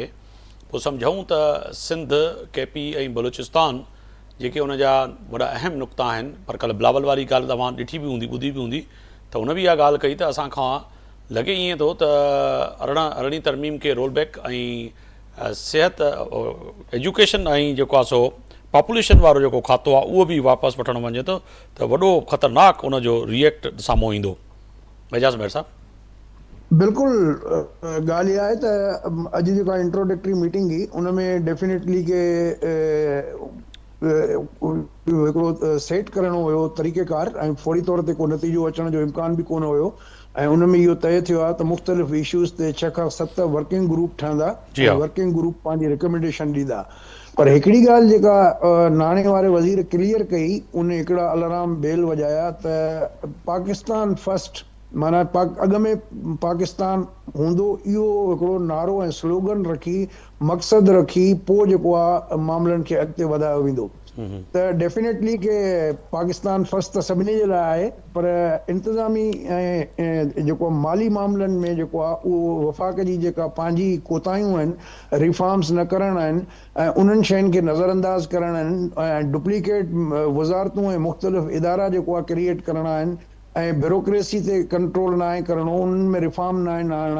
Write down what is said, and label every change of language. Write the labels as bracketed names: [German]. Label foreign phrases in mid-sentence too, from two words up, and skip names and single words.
[Sindhi] पोइ सम्झूं त सिंध, KP ऐं बलूचिस्तान जेके उन जा वॾा अहम नुक़्ता आहिनि, पर कल्ह बिलावल वारी ॻाल्हि तव्हां ॾिठी बि हूंदी, ॿुधी बि हूंदी, त हुन बि इहा ॻाल्हि कई त असां खां लॻे ईअं थो त अरिड़हीं तरमीम खे [English] roll back [Sindhi] ऐं सिहत एजुकेशन ऐं जेको आहे सो पॉपुलेशन वारो जेको खातो आहे उहो बि वापसि वठणु वञे थो, त वॾो ख़तरनाक उनजो रिएक्ट साम्हूं ईंदो। एजाज़ मेहर साहब। बिल्कुलु ॻाल्हि इहा आहे त अॼु जेका [English] introductory meeting [Sindhi] हुई उन में डेफिनेटली के हिकिड़ो सेट करणो हुयो तरीक़ेकार ऐं फौरी तौर ते को नतीजो अचण जो इम्कान बि कोन हुयो। ऐं उन में इहो तय थियो आहे त मुख़्तलिफ़ इश्यूज़ ते 6 खां 7 [English] working group [Sindhi] ठहंदा, [English] working group [Sindhi] पंहिंजी रिकमेंडेशन ॾींदा। पर हिकिड़ी ॻाल्हि जेका नाणे वारे वज़ीर क्लियर कई, उन हिकिड़ा [English] alarm bell [Sindhi] वॼाया त पाकिस्तान फर्स्ट, माना अॻ में पाकिस्तान हूंदो, इहो हिकिड़ो नारो ऐं स्लोगन रखी मक़सदु रखी पोइ जेको आहे मामलनि खे अॻिते वधायो वेंदो। त डेफिनेटली के पाकिस्तान फर्स्ट त सभिनी जे लाइ आहे, पर इंतिज़ामी ऐं जेको माली मामलनि में जेको आहे उहो वफ़ाक़ जी जेका पंहिंजी कोताहियूं आहिनि, रिफॉर्म्स न करणु आहिनि ऐं उन्हनि शयुनि खे नज़रअंदाज़ करणु आहिनि ऐं डुप्लीकेट वज़ारतूं ऐं मुख़्तलिफ़ इदारा जेको आहे क्रिएट करणा आहिनि ऐं ब्यूरोक्रेसी ते कंट्रोल न आहे करणो, उन्हनि में रिफॉर्म न आहे आणणा।